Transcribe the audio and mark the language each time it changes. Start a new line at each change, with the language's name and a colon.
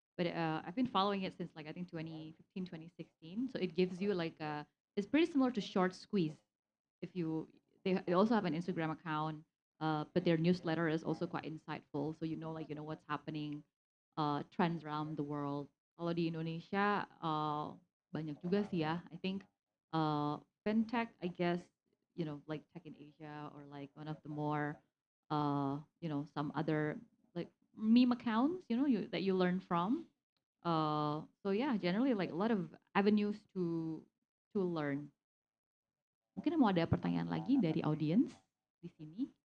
English: But I've been following it since like I think 2015, 2016. So it gives you like it's pretty similar to Short Squeeze. If you they also have an Instagram account, but their newsletter is also quite insightful. So you know what's happening, trends around the world.
Indonesian: Kalau di Indonesia banyak juga sih ya.
English: I think fintech, I guess, like Tech in Asia or like one of the more some other like meme accounts, that you learn from. So yeah, generally like a lot of avenues to learn.
Indonesian: Mungkin mau ada pertanyaan lagi dari audiens di sini.